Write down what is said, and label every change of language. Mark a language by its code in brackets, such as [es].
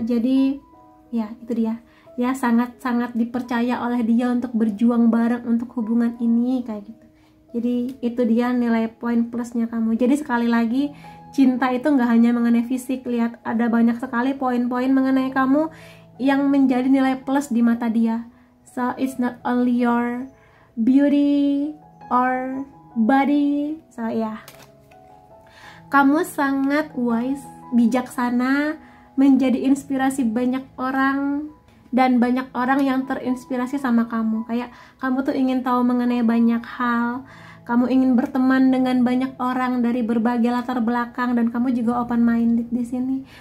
[id] Jadi ya itu dia, ya sangat-sangat dipercaya oleh dia untuk berjuang bareng untuk hubungan ini kayak gitu. Jadi itu dia nilai poin plusnya kamu. Jadi sekali lagi, cinta itu nggak hanya mengenai fisik. Lihat, ada banyak sekali poin-poin mengenai kamu yang menjadi nilai plus di mata dia. [en] So it's not only your beauty or body. [id] So ya, kamu sangat wise, bijaksana, menjadi inspirasi banyak orang, dan banyak orang yang terinspirasi sama kamu. Kayak kamu tuh ingin tahu mengenai banyak hal, kamu ingin berteman dengan banyak orang dari berbagai latar belakang, dan kamu juga open minded di sini.